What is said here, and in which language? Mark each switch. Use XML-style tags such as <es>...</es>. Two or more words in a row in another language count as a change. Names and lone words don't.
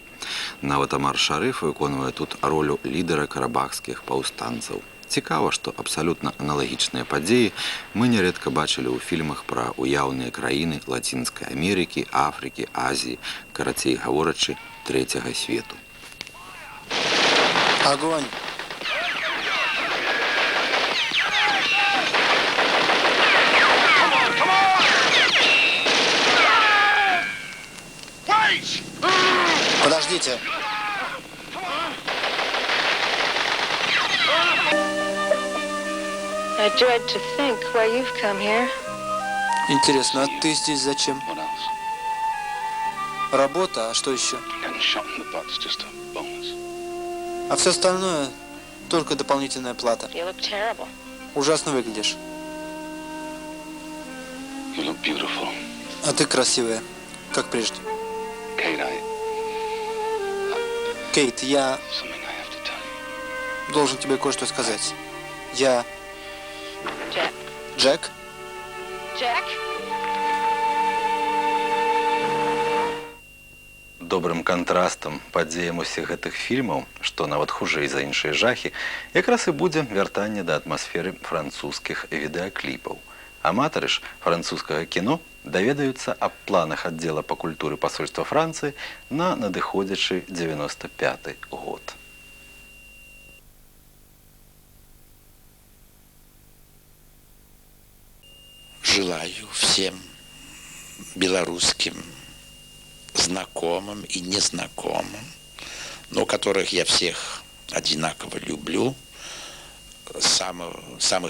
<be>Нават Амар Шарыф выконвае тут ролю лідара карабахскіх паўстанцаў. Цікава, што абсалютна аналагічныя падзеі мы нярэдка бачылі ў фільмах пра уяўныя краіны Лацінскай Амерыкі, Афрыкі, Азіі, карацей гаворачы, трэцяга свету.</be> <ru>Огонь! Подождите!</ru> <en>I dread to think why you've come here.</en> <ru>Интересно, а ты здесь зачем? Работа, а что еще? А все остальное только дополнительная плата.</ru> <en>You look terrible.</en> <ru>Ужасно выглядишь. А ты красивая, как прежде. Кейт, я должен тебе кое-что сказать. Я... Jack. Джек? Jack?</ru> <be>Добрым кантрастам падзеям усіх гэтых фільмаў, што нават хужэй за іншыя жахі, якраз і будзе вяртанне да атмасферы французскіх відэакліпаў. Аматары ж французскага кіно даведаюцца аб планах аддзела па культуры пасольства Францыі на надыходзячы 95-й год.</be> <ru>Желаю всем белорусским знакомым и незнакомым, но которых я всех одинаково люблю, самых</ru>